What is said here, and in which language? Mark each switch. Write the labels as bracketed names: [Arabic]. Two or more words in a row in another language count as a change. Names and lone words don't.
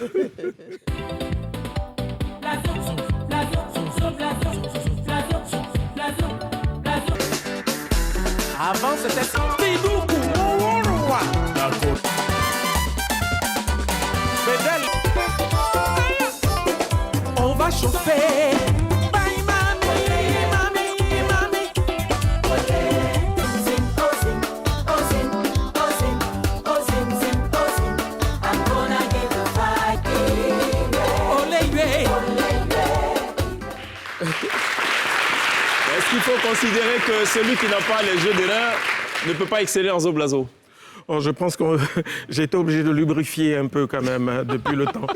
[French] Avant, c'était Tidoukou, Mourouroua. D'accord. Fidèle. On va chauffer. Bye, mami, mami, mami. Zin, oh zin, oh zin, oh zin, oh zin, zin, oh zin. [English] I'm gonna get the vibe. Olé, [French] Est-ce qu'il faut considérer que celui qui n'a pas les jeux de reins ne peut pas exceller en Zoblazo? Oh, je pense que j'ai été obligé de lubrifier un peu quand même hein, depuis le temps.